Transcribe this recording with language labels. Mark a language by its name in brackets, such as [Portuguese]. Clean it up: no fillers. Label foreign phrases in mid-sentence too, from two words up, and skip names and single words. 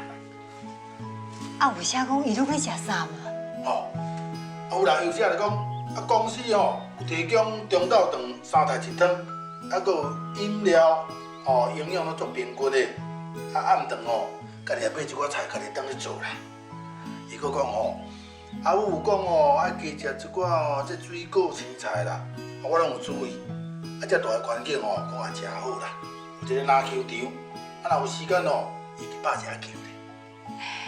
[Min Nan Chinese] 啊，有啥讲伊拢去食啥嘛？有人有者就讲，公司有提供中昼顿3台1汤，还佫有饮料，营养都足平均的。暗顿家己也买一寡菜，家己当去做啦。伊佫讲啊，有讲爱加食一寡这水果青菜啦，我拢有注意。这大个环境讲也真好啦，有一个篮球场，若有时间伊去打一下球咧。